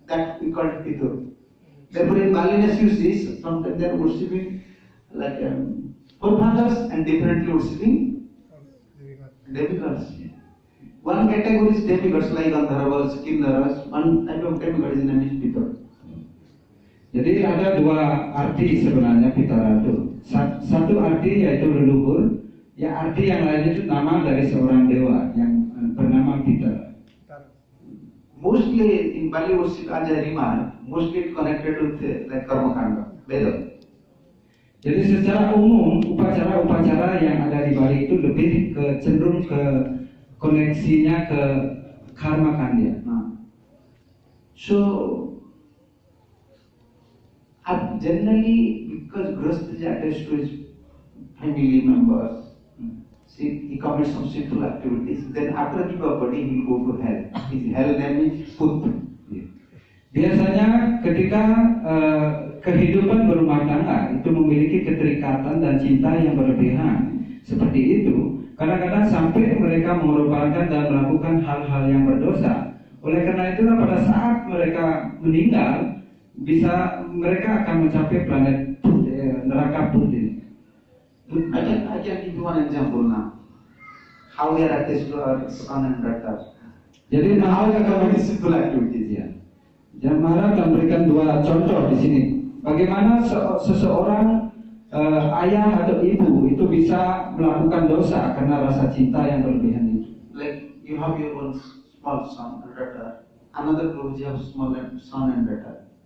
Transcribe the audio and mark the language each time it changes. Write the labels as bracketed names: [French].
[English] That we call it Pitaro. Therefore, in Balinese you see sometimes they are worshipping like forefathers and differently worshipping demigods. One category is demigods like Gandharvas, Kinnaras. One type of demigod is named Pitara. [Indonesian] Jadi ada dua arti sebenarnya Pitara itu. Satu arti yaitu leluhur, ya arti yang lain itu nama dari seorang dewa yang bernama Pitara. [English] Mostly in Bali worship as a rima, mostly connected with like Karmakanda, Veda. [Indonesian] Jadi secara umum upacara-upacara yang ada di Bali itu lebih cenderung ke koneksinya ke karma kanda. [English] So generally because Grihastha is attached to his family members, see, he commits some sinful activities. Then after give up body, he will go to hell. His hell name is Put. [Indonesian] Biasanya ketika kehidupan berumah tangga itu memiliki keterikatan dan cinta yang berlebihan seperti itu, kadang-kadang sampai mereka mengorbankan dan melakukan hal-hal yang berdosa. Oleh karena itulah pada saat mereka meninggal, mereka akan mencapai planet neraka putih. [English] I can give you one example now. How we are attached to our son and daughter. [Indonesian] Jadi [English] How we are committing sinful activities here. [Indonesian] Jamara akan memberikan dua contoh di sini. Bagaimana seseorang ayah atau ibu itu bisa melakukan dosa karena rasa cinta yang berlebihan itu. [English] Like you have your own small son and daughter, another group you have small son and daughter.